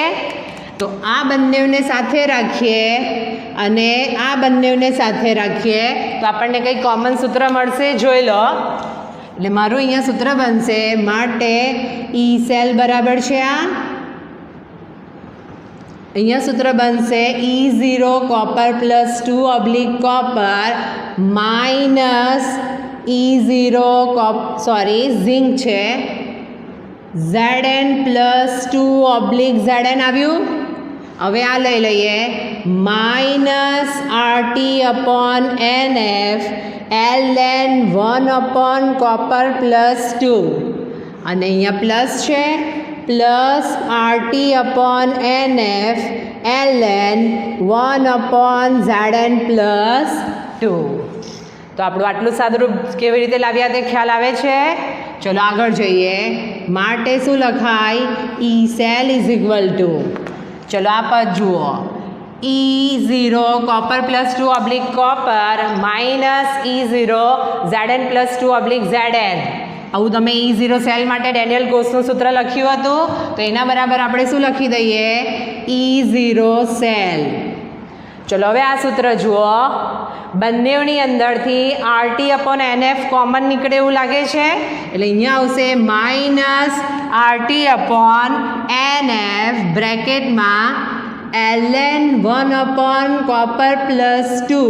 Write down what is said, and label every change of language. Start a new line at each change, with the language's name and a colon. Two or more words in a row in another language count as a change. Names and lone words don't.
Gujarati: તો આ બંનેને સાથે રાખીએ અને આ બંનેને સાથે રાખીએ તો આપણને કંઈ કોમન સૂત્ર મળશે, જોઈ લો. એટલે મારું અહીંયા સૂત્ર બનશે માટે E સેલ બરાબર છે આ, અહીંયા સૂત્ર બનશે E0 copper + 2 / copper માઇનસ E0 ઝિંક છે Zn + 2 / Zn આવ્યું. હવે આ લઈ લઈએ માઇનસ
English: RT upon NF
Gujarati: ln 1 copper + 2 અને અહીંયા પ્લસ છે પ્લસ
English: RT upon NF
Gujarati: ln 1 Zn + 2. તો આપણું આટલું સાદુરૂપ કેવી રીતે લાવ્યા તે ખ્યાલ આવે છે? ચલો આગળ જોઈએ. માટે શું લખાય? E સેલ = ચલો આ પદ જુઓ E0 copper + 2 / copper માઇનસ E0 Zn + 2 / Zn. આવું તમે E0 સેલ માટે ડેનિયલ ગોસનું સૂત્ર લખ્યું હતું તો એના બરાબર આપણે શું લખી દઈએ E0 સેલ. ચલો હવે આ સૂત્ર જુઓ, બંનેની અંદરથી
English: RT upon NF
Gujarati: કોમન નીકળે એવું લાગે છે એટલે અહીંયા આવશે માઇનસ
English: RT upon NF
Gujarati: બ્રેકેટમાં ln 1 copper + 2.